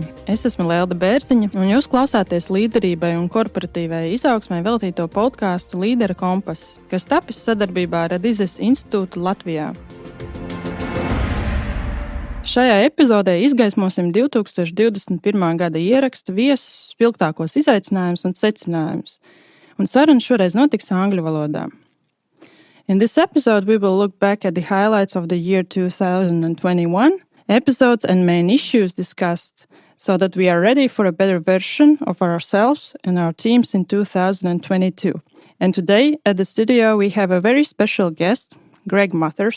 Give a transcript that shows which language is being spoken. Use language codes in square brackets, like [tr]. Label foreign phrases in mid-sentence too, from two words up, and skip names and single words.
[lv] Es esmu Lelda Bērziņa, un jūs klausāties līderībai un korporatīvai izaugsmai veltīto podkāstu Līdera kompass, kas tapis sadarbībā ar Adizes institūtu Latvijā. Šajā epizodē izgaismosim 2021. gada ierakstu viesus, spilgtākos izaicinājumus un secinājumus, un saruna šoreiz notiks angļu valodā. [en] In this episode, we will look back at the highlights of the year 2021, episodes and main issues discussed, so that we are ready for a better version of ourselves and our teams in 2022. And today at the studio we have a very special guest, Greg Mathers.